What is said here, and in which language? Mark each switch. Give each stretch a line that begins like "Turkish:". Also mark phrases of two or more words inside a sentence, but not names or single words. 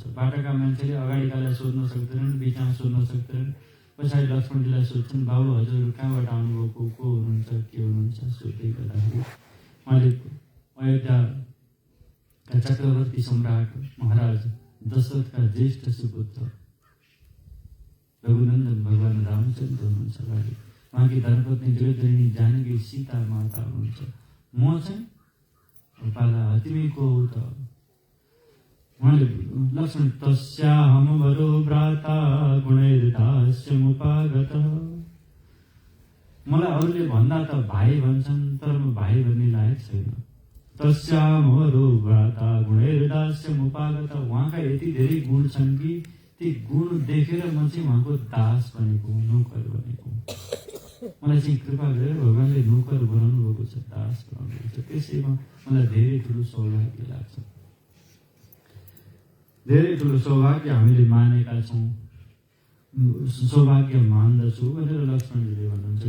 Nepali: बाटाका मान्छेले अगाडिकालाई सोध्न सक्दैनन्, बिचमा सोध्न सक्दैनन्, पछाडि लक्ष्मणजीलाई सोध्छन्, बाबु हजुर कहाँबाट आउनुभएको, को हुनुहुन्छ, के हुनुहुन्छ सोध्दै गर्दाखेरि उहाँले अयोध्याका चक्रवर्ती सम्राट महाराज दशरथका ज्येष्ठ सुपुत्र रघुनन्दन भगवान रामचन्द्र हुनुहुन्छ। अगाडि उहाँकी धर्मपत्नी जगदरिणी जानकी सीता माता हुनुहुन्छ। म चाहिँ पाला तिमी को हो त?
Sanskrit: उहाँले लक्ष्मण तस्याहम वरो भ्राता गुणैर्दास्य मुपागत।
Nepali: मलाई अरूले भन्दा त भाइ भन्छन्, तर म भाइ भन्ने लायक छैन।
Sanskrit: तस्याहम वरो भ्राता गुणैर्दास्य मुपागत।
Nepali: उहाँका यति धेरै गुण छन् कि ती गुण देखेर म चाहिँ उहाँको दास बनेको, नोकर बनेको। मलाई चाहिँ कृपा गरेर भगवान्ले नोकर बनाउनु भएको छ, दास बनाउनु भएको छ। त्यसैमा मलाई धेरै ठुलो सौभाग्य लाग्छ। धेरै ठुलो सौभाग्य हामीले मानेका छौँ, सौभाग्य मान्दछु भनेर लक्ष्मणजीले भन्नुहुन्छ।